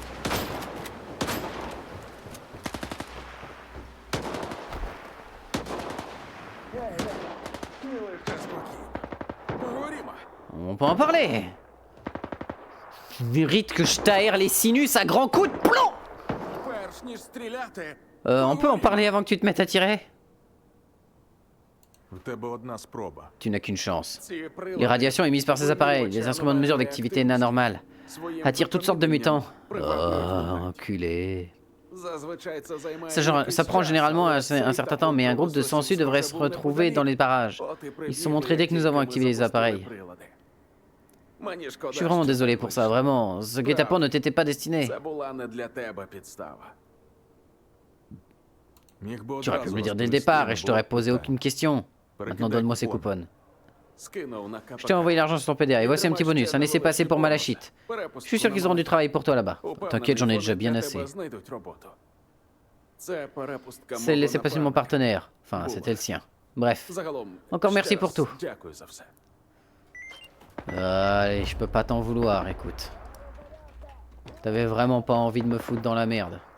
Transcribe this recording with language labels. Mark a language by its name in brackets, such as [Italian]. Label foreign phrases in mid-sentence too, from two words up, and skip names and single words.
[Ukrainian] Поговоримо. [French] On peut en parler. Mérite que je t'aère les sinus à grands coups de plomb. [Ukrainian] Перш ніж стріляти. [French] On peut en parler avant que tu te mettes à tirer? [Ukrainian] В тебе одна спроба. [French] Tu n'as qu'une chance. [Ukrainian] Ці прилади [French] Les radiations émises par ces appareils, les instruments de mesure d'activité anormale, [Ukrainian] своїм [French] attirent toutes sortes de mutants. [Ukrainian] приваблюють [French] Oh, enculé. [Ukrainian] Зазвичай це займає [French] Ça prend généralement un certain temps, mais un groupe de sangsues devrait se retrouver dans les parages. Ils se sont montrés dès que nous avons activé les appareils. Je suis vraiment désolé pour ça, vraiment. Ce guet-apens ne t'était pas destiné. [Ukrainian] Це була не для тебе підстава. Міг би [French] Tu aurais pu [Ukrainian] одразу [French] me le dire dès le [Ukrainian] розповісти, [French] départ [Ukrainian] не [French] et je [Ukrainian] було [French] t'aurais posé [Ukrainian] питань. [French] aucune question. Maintenant, donne-moi ces coupons. [Ukrainian] Скинув на КПК. [French] Je t'ai envoyé l'argent sur ton PDA et voici un petit bonus, un laissez-passer pour Malachite. Je suis sûr qu'ils auront du travail pour toi là-bas. T'inquiète, j'en ai déjà bien assez. C'est le laissez-passer de mon partenaire. Enfin, c'était le sien. Bref. Encore merci pour tout. [Ukrainian] Дякую за все. [French] Allez, je peux pas t'en vouloir, écoute. T'avais vraiment pas envie de me foutre dans la merde.